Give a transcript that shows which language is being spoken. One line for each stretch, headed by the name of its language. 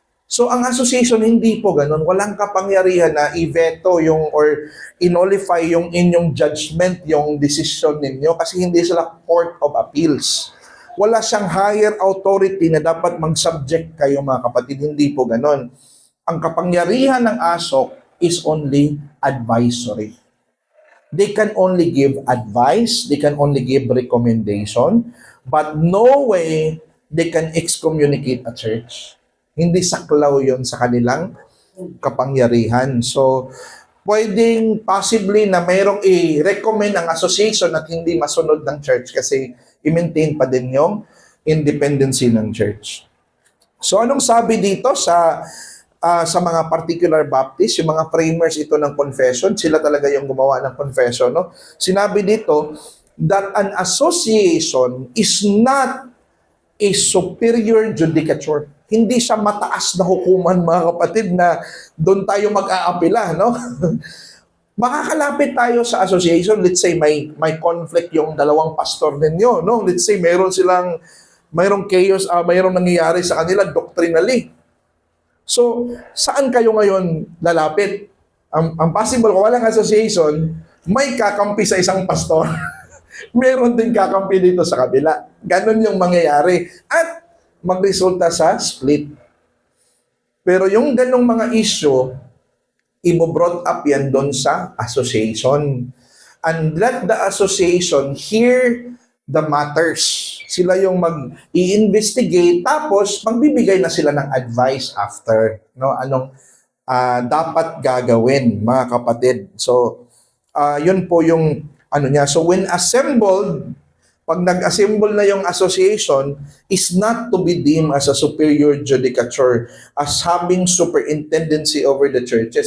Filipino: So, ang association, hindi po ganon. Walang kapangyarihan na i-veto yung, or i-nullify yung inyong judgment, yung decision ninyo, kasi hindi sila Court of Appeals. Wala siyang higher authority na dapat mag-subject kayo, mga kapatid. Hindi po ganon. Ang kapangyarihan ng ASOC
English: is only advisory. They can only give advice, they can only give recommendation, but no way they can excommunicate a church.
Filipino: Hindi saklaw yon sa kanilang kapangyarihan. So, pwedeng possibly na mayroong i-recommend ang association at hindi masunod ng church kasi i-maintain pa din yung independency ng church. So, anong sabi dito sa sa mga particular Baptist, yung mga framers ito ng confession, sila talaga yung gumawa ng confession, no? Sinabi dito
English: that an association is not a superior judicature.
Filipino: Hindi siya mataas na hukuman, mga kapatid, na doon tayo mag-aapila, no? Makakalapit tayo sa association.
English: Let's say
Filipino: may conflict yung dalawang pastor ninyo, no? Let's say mayroong chaos, mayroong nangyayari sa kanila doctrinally. So, saan kayo ngayon lalapit? Ang possible, kung walang association, may kakampi sa isang pastor. Meron din kakampi dito sa kabila. Ganon yung mangyayari. At magresulta sa split. Pero yung ganong mga issue, i-brought up yan doon sa association.
English: And let the association hear the matters.
Filipino: Sila yung mag-i-investigate, tapos magbibigay na sila ng advice after. No? Anong dapat gagawin, mga kapatid. So, yun po yung ano niya.
English: So, when assembled,
Filipino: pag nag-assemble na yung association,
English: is not to be deemed as a superior judicature, as having superintendency over the churches.